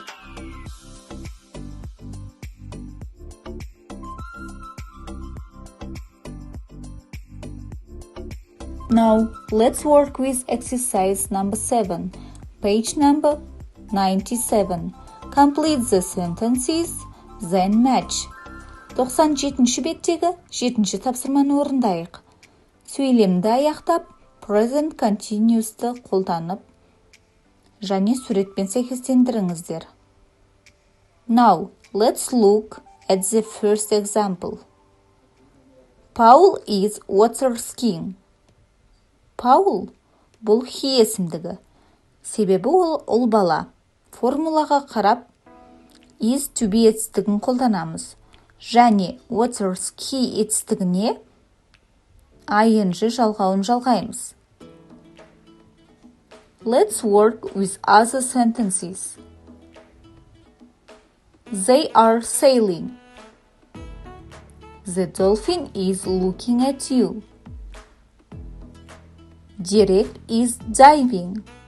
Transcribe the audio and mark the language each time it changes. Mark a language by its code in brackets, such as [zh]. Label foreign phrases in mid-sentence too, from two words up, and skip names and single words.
[en] Now, let's work with exercise number 7, page number 97. Complete the sentences, then match. [kk] 97-ші беттегі 7-ші тапсырманы орындайық. Сөйлемді аяқтап, [en] present continuous'ты [kk] қолданып, және суретпен сәйкестендіріңіздер. [en] Now, let's look at the first example. Paul is water skiing. [kk] Paul бұл he есімдігі. Себебі ол ұл бала. Формулаға қарап [en] is to be [kk] етістігін қолданамыз. Және [en] water ski [kk] етістігіне ing жалғауын жалғаймыз. [en] Let's work with other sentences. They are sailing. The dolphin is looking at you. Derek is diving.